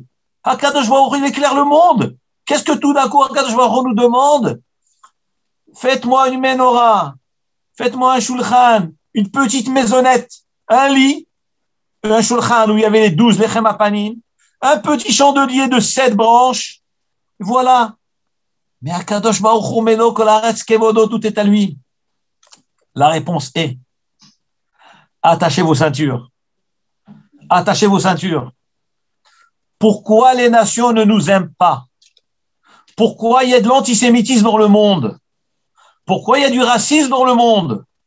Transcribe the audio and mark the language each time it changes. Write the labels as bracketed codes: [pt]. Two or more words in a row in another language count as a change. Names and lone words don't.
[fr] Hakadosh Baruch Hu, il éclaire le monde. Qu'est-ce que tout d'un coup Hakadosh Baruch Hu nous demande? Faites-moi une menorah, faites-moi un shulchan, une petite maisonnette, un lit, un shulchan où il y avait les 12 [he] לחם הפנים, [fr] un petit chandelier de 7 branches. Voilà. Mais Hakadosh Baruch Hu [he] מלא כל הארץ כבודו, [fr] tout est à lui. La réponse est attachez vos ceintures. Attachez vos ceintures. Pourquoi les nations ne nous aiment pas? Pourquoi il y a de l'antisémitisme dans le monde? Pourquoi il y a du racisme dans le monde?